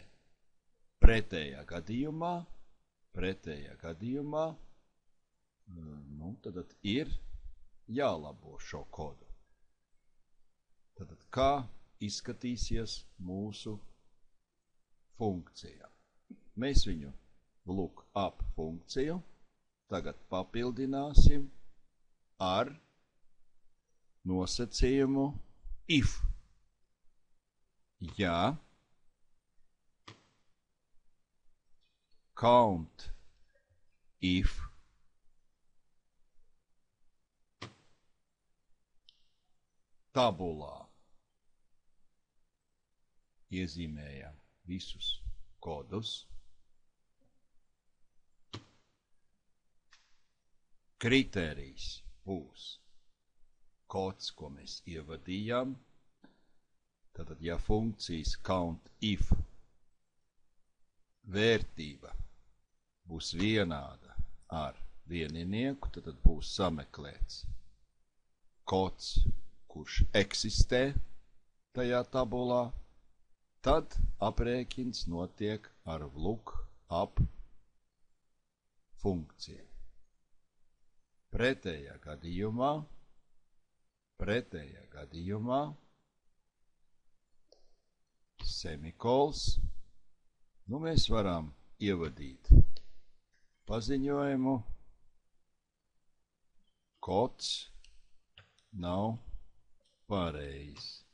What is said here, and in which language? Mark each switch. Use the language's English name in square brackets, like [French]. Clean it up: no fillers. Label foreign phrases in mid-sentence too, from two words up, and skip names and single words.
[Latvian] Pretējā gadījumā tad ir jālabo šo kodu. Tad kā izskatīsies mūsu funkcija? Mēs viņu [English] look up [Latvian] funkciju tagad papildināsim ar nosacījumu if. Ja [English] count if [Latvian] tabulā iezīmējam visus kodus, kritērijs būs kods, ko mēs ievadījām. Tātad, ja funkcijas [English] count if [Latvian] vērtība būs vienāda ar vieninieku, tad būs sameklēts kods, kurš eksistē tajā tabulā, tad aprēķins notiek ar [English] look up [Latvian] funkciju. Pretējā gadījumā semikols, mēs varam ievadīt paziņojumu, kods nav pareizs.